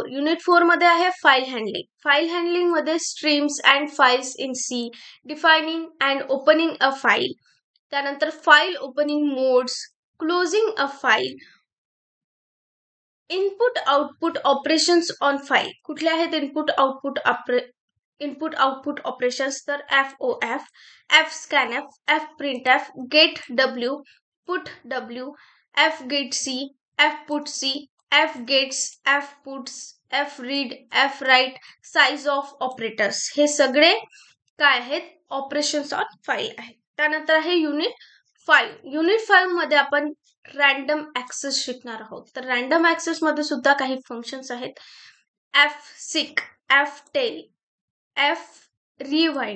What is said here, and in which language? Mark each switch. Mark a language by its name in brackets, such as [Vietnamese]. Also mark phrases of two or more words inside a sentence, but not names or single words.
[English] unit 4 [Marathi] मध्ये आहे [English] file handling. file handling मध्ये streams and files in C, defining and opening a file. त्यानंतर file opening modes, closing a file, input output operations on file [Marathi] कुठले आहेत? [English] input output operations तर FOF, FSCANF, FPRINTF, GET-W, PUT-W, FGET-C, FPUT-C, FGETS, FPUTs, FREAD, FWRITE, size of operators, [Marathi] हे सगळे काय आहेत? [English] operations on file [Marathi] आहेत. त्यानंतर आहे [English] युनिट 5. [Marathi] युनिट 5 मध्ये आपण [English] random access [Marathi] शिकणार आहोत. तर [English] random access [Marathi] मध्ये सुद्धा काही फंक्शन्स आहेत. [English] FSEEK, FTAIL, FREWIND.